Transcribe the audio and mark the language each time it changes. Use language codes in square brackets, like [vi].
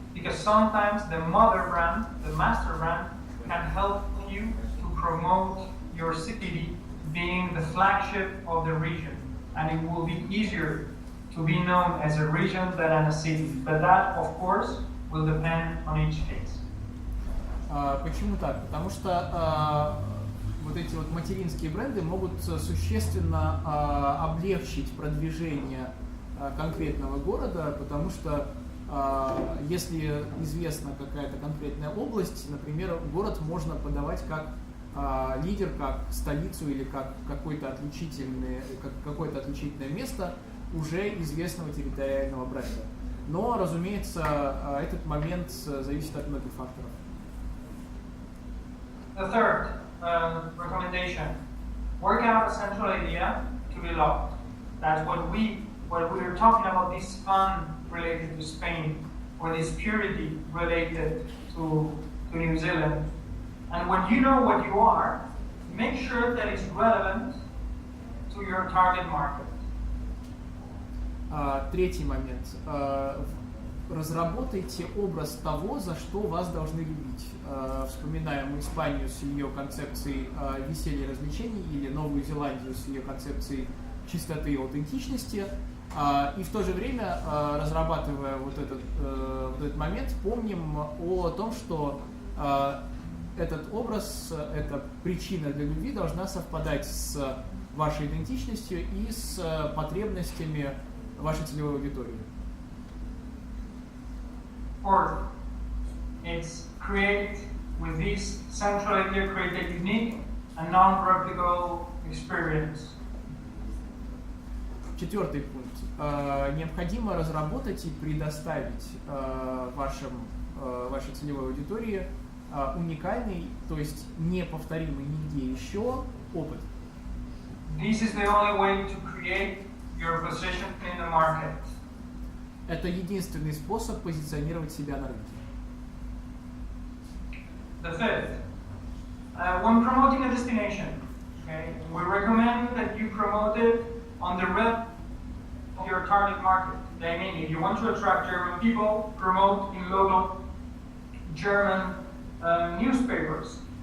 [en] Because sometimes the mother brand, the master brand, can help you to promote your city being the flagship of the region, and it will be easier to be known as a region than as a city. But that, of course, will depend on each case. [ru] Почему так? Потому что вот эти вот материнские бренды могут существенно облегчить продвижение конкретного города, потому что если известна какая-то конкретная область, например, город можно подавать как лидер, как столицу или как какое-то отличительное место уже известного территориального бренда. Но, разумеется, этот момент зависит от многих факторов. [en] The third recommendation: work out a central idea to be loved. That's what we are talking about. This fun related to Spain, or this purity related to New Zealand. And when you know what you are, make sure that it's relevant to your target market. [ru] Третий момент. Разработайте образ того, за что вас должны любить. Вспоминаем Испанию с ее концепцией веселья и развлечений или Новую Зеландию с ее концепцией чистоты и аутентичности. И в то же время, разрабатывая вот этот момент, помним о том, что этот образ, эта причина для любви должна совпадать с вашей идентичностью и с потребностями вашей целевой аудитории. [en] Fourth, it's create with this central idea, create a unique and non-replicable experience. [ru] Четвертый пункт. Необходимо разработать и предоставить вашей целевой аудитории уникальный, то есть неповторимый нигде еще опыт. [en] This is the only way to create your position in the market. [ru] Это единственный способ позиционировать себя на рынке. [en] The fifth, when promoting a destination, okay, we recommend that you promote it on the rep of your target market. I mean, if you want to attract German people, promote in local German newspapers.